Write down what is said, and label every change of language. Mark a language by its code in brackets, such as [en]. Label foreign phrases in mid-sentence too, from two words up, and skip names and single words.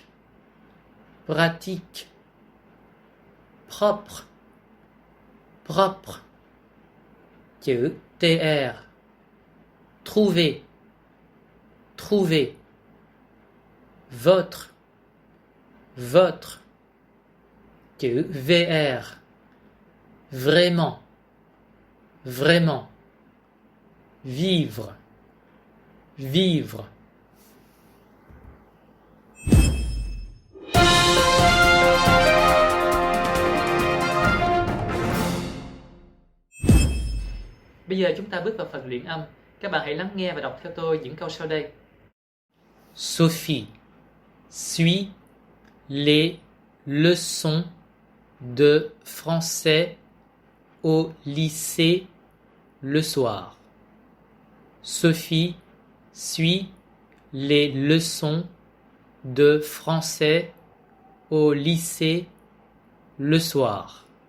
[fr] pratique, propre, propre, chữ TR, trouver, trouver, votre, votre, chữ VR, vraiment, vraiment, vivre, vivre. [vi] Bây giờ chúng ta bước vào phần luyện âm. Các bạn hãy lắng nghe và đọc theo tôi những câu sau đây. [fr] Sophie suit les leçons de français au lycée le soir. Sophie suit les leçons de français au lycée le soir.